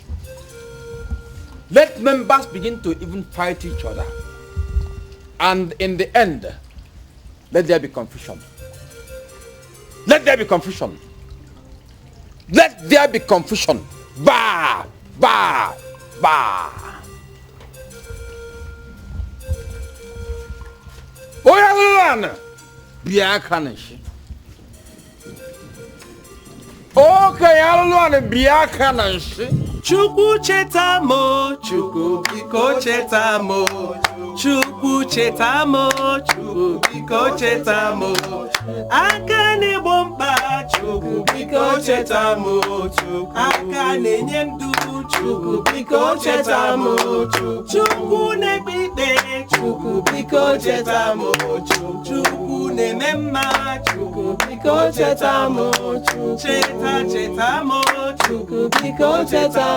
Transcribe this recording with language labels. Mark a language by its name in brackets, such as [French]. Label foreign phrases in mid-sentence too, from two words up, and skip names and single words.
[English] Let members begin to even fight each other. And in the end, let there be confusion. Let there be confusion. Let there be confusion. Bah! Bah! Bah! Oyalan! Biakanish. Okay, Alan Biakanish. [Igbo] Chukwu chetamo, Chukwu biko chetamo, Chukwu chetamo, Chukwu biko chetamo, aka na-egbo mkpa, Chukwu biko chetamo, aka na-enye ndụ, Chukwu biko chetamo, Chukwu na-ekpe ikpe, Chukwu biko chetamo, Chukwu na-eme mma, Chukwu biko chetamo, chetamo, Chukwu biko chetamo.